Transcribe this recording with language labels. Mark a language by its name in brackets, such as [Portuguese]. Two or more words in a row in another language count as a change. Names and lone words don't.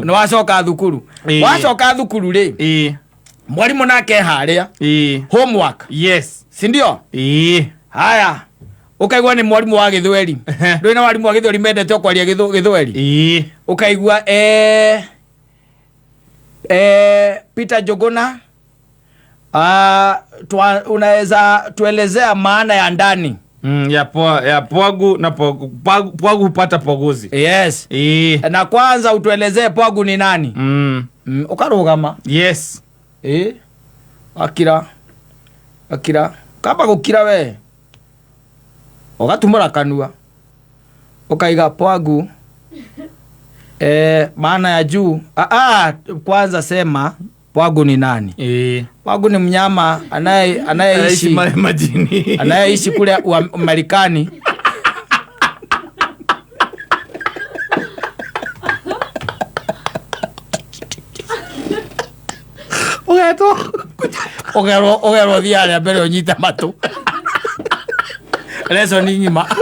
[Kikuyu] nĩ wacoka thukuru wacoka thukuru rĩ mwarimu nake harĩa homework [Swahili] sindio haya [Kikuyu] ukaigua nĩ mwarimu wa gĩthweri ndũĩ na mwarimu wa gĩthweri mendete kwaria gĩthweri ukaigua Peter Njuguna [Swahili] unaweza tuelezea maana ya ndani ya pwagu na pwagu hupata pwaguzi. Yes. Na kwanza utuelezee pwagu ni nani? [Kikuyu] Ukarugama. Yes. Akira kaba gukira we ugatumura kanua ukaiga pwagu [Swahili] maana ya juu. Kwanza sema pwagu ni nani? Pwagu ni mnyama anayeishi majini. Anayeishi kule Marekani. [Kikuyu] Ogero diaria mbere unyite matu. Leso ni ngima.